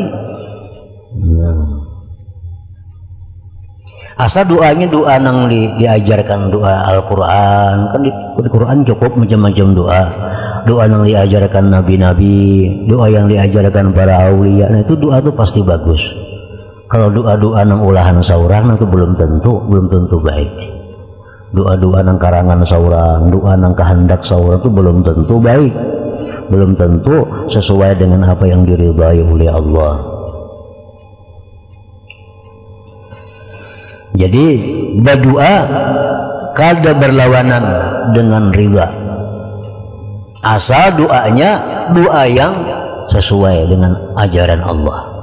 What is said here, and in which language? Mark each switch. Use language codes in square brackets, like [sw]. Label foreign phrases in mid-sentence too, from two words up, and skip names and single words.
[bjn] Nah, asal doanya doa nang diajarkan doa Al-Quran, kan di Quran cukup macam-macam doa. [id] Doa yang diajarkan nabi-nabi, doa yang diajarkan para aulia, nah itu doa itu pasti bagus. [bjn] Kalau doa-doa nang ulahan saurang itu belum tentu baik. Doa-doa nang karangan saurang, doa nang kehendak saurang itu belum tentu baik, belum tentu sesuai dengan apa yang diridhai oleh Allah. [id] Jadi berdoa kada berlawanan dengan ridha, asal doanya doa yang sesuai dengan ajaran Allah.